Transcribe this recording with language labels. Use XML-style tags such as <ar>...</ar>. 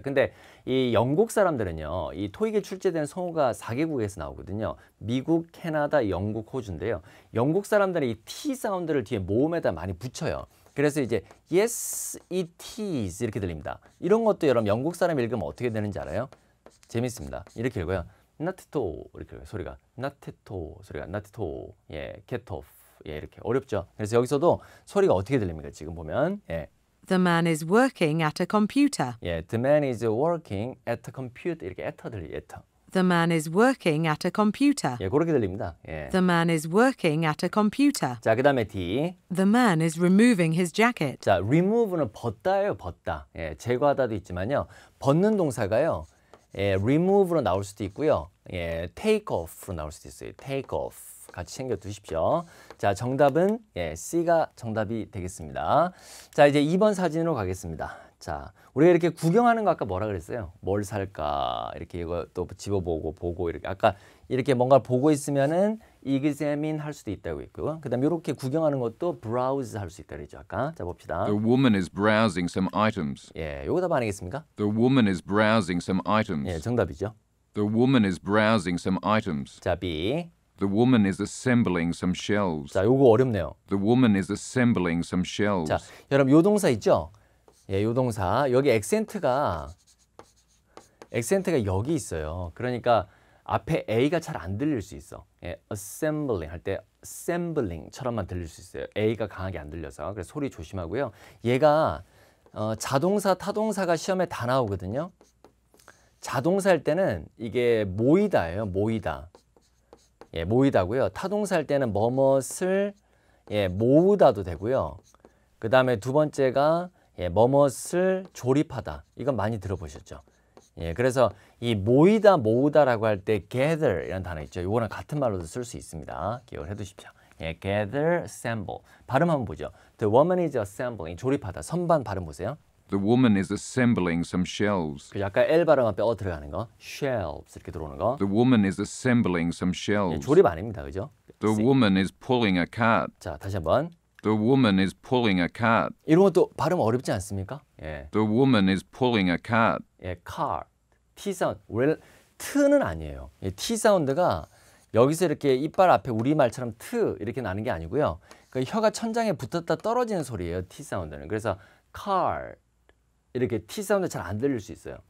<ko>근데 이 영국 사람들은요, 이 토익에 출제된 성우가 4개국에서 나오거든요. 미국, 캐나다, 영국, 호주인데요. 영국 사람들은 이 T 사운드를 뒤에 모음에다 많이 붙여요. 그래서 이제</ko> <en>yes, it is</en> <ko>이렇게 들립니다. 이런 것도 여러분 영국 사람 읽으면 어떻게 되는지 알아요? 재밌습니다. 이렇게 읽어요. not to 이렇게 소리가 not to 소리가 not to get off 이렇게 어렵죠. 그래서 여기서도 소리가 어떻게 들립니까? 지금 보면</ko> <en>The man is working at a computer. the man is working at a computer</en> <ko>이렇게</ko> <en>at</en> <ko>들리</ko> <en>at. The man is working at a computer.</en> <ko>그렇게 들립니다.</ko> <en>The man is working at a computer.</en> <ko>자, 그다음에 D.</ko> <en>The man is removing his jacket.</en> <ko>자, remove는 벗다예요, 벗다. 제거하다도 있지만요. 벗는 동사가요. remove로 나올 수도 있고요. take off로 나올 수도 있어요. take off. 같이 챙겨 두십시오. 자, 정답은 C가 정답이 되겠습니다. 자, 이제 2번 사진으로 가겠습니다. 자, 우리가 이렇게 구경하는 거 아까 뭐라 그랬어요? 뭘 살까? 이렇게 이거 또 집어보고 보고 이렇게 아까 이렇게 뭔가 보고 있으면은 examine 할 수도 있다고 있고요. 그다음에 이렇게 구경하는 것도 browse 할 수 있다 그랬죠. 아까. 자, 봅시다.</ko> <en>The woman is browsing some items.</en> <ko>요거 답 아니겠습니까?</ko> <en>The woman is browsing some items.</en> <ko>정답이죠.</ko> <en>The woman is browsing some items.</en> <ko>자, B.</ko> <en>The woman is assembling some shelves.</en> <ko>자, 요거 어렵네요.</ko> <en>The woman is assembling some shelves.</en> <ko>자, 여러분 요 동사 있죠? 요 동사. 여기 액센트가 여기 있어요. 그러니까 앞에 A가 잘 안 들릴 수 있어. assembling 할 때 assembling처럼만 들릴 수 있어요. A가 강하게 안 들려서. 그래서 소리 조심하고요. 얘가 자동사, 타동사가 시험에 다 나오거든요. 자동사일 때는 이게 모이다예요. 모이다. 모이다고요. 타동사일 때는 뭐뭇을 모으다도 되고요. 그 다음에 두 번째가 뭐뭇을 조립하다. 이건 많이 들어보셨죠? 그래서 이 모이다, 모으다라고 할 때 gather 이라는 단어 있죠. 이거랑 같은 말로도 쓸 수 있습니다. 기억을 해두십시오. gather, assemble. 발음 한번 보죠.</ko> <en>The woman is assembling.</en> <ko>조립하다. 선반 발음 보세요.</ko> <en>The woman is assembling some shelves.</en> <ko>그 아까 L 발음 앞에 들어가는 거. shelves 이렇게 들어오는 거.</ko> <en>The woman is assembling some shelves.</en> <ko>조립 아닙니다. 그죠?</ko> <en>The woman is pulling a cart.</en> <ko>자, 다시 한번.</ko> <en>The woman is pulling a cart.</en> <ko>이런 것도 발음 어렵지 않습니까?</ko> <en>The woman is pulling a cart.</en> <ko>car. T 사운드. 원래 트는 아니에요. T 사운드가 여기서 이렇게 이빨 앞에 우리말처럼 트 이렇게 나는 게 아니고요. 그 혀가 천장에 붙었다 떨어지는 소리예요. T 사운드는. 그래서 car 이렇게 T 사운드 잘 안 들릴 수 있어요.</ko>